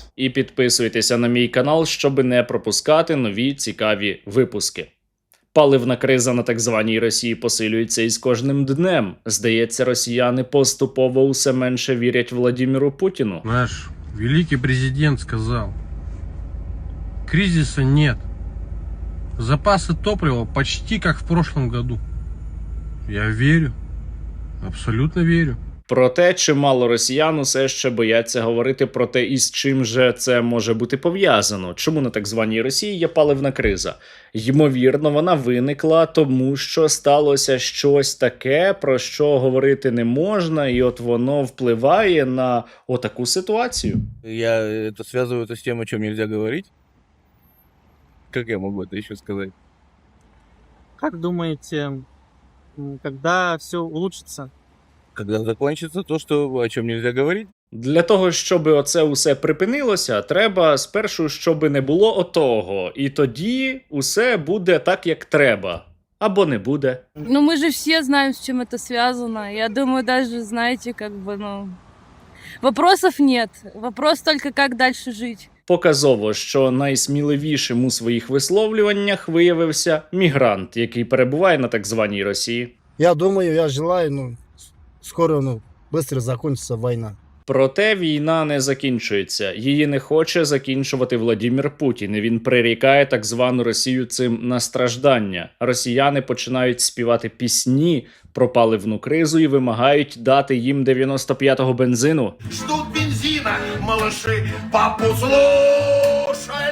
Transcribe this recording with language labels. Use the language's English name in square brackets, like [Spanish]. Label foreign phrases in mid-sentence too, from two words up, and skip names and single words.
[Ukrainian] І підписуйтеся на мій канал, щоб не пропускати нові цікаві випуски. Паливна криза на так званій Росії посилюється із кожним днем. Здається, росіяни поступово усе менше вірять Владимиру Путіну. [Russian] Наш великий президент сказал, кризиса нет. Запасы топлива почти как в прошлом году. Я верю, абсолютно верю. [Ukrainian] Проте чимало росіян усе ще бояться говорити про те, із чим же це може бути пов'язано. Чому на так званій Росії є паливна криза? Ймовірно, вона виникла тому, що сталося щось таке, про що говорити не можна, і от воно впливає на отаку ситуацію. [Russian] Я это связываю это с тем, о чем нельзя говорить. Как я могу это еще сказать? Как думаете, когда все улучшится? Когда закончится то, о чем нельзя говорить? [Ukrainian] Для того, щоб оце усе припинилося, треба спершу, щоб не було отого. І тоді усе буде так, як треба. Або не буде. [Russian] Ну, мы же все знаем, с чем это связано. Я думаю, даже, знаете, вопросов нет. Вопрос только, как дальше жить. [Ukrainian] Показово, що найсміливішим у своїх висловлюваннях виявився мігрант, який перебуває на так званій Росії. [Russian] Я думаю, я желаю, скоро, [Ukrainian] швидко закінчиться війна. Проте війна не закінчується. Її не хоче закінчувати Владимир Путін. І він прирікає так звану Росію цим на страждання. Росіяни починають співати пісні про паливну кризу і вимагають дати їм 95-го бензину. [Russian] Ждут бензина, малыши, папу слушай.